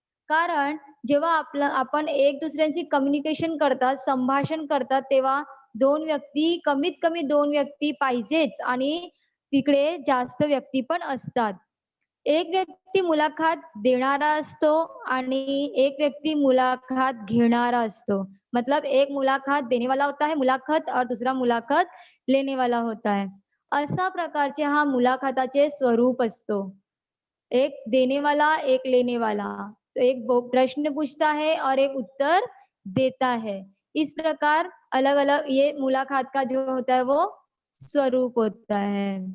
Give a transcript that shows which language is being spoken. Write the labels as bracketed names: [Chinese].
[Marathi] कारण जेव्हा आपण एक दुसऱ्यांशी कम्युनिकेशन करतात, संभाषण करतात, तेव्हा 2 व्यक्ती, कमीत कमी 2 व्यक्ती पाहिजेच आणि तिकडे जास्त व्यक्ती पण असतात. एक व्यक्ती मुलाखत देणारा असतो आणि एक व्यक्ती मुलाखत घेणारा असतो. [Hindi] मतलब एक मुलाखत देने वाला होता है मुलाखत और दूसरा मुलाखत लेने वाला होता है. [Marathi] अशा प्रकारचे हा मुलाखताचे स्वरूप असतो. [Hindi] एक देने वाला, एक लेने वाला। तो एक प्रश्न पूछता है और एक उत्तर देता है। इस प्रकार अलग-अलग ये मुलाकात का जो होता है वो स्वरूप होता है।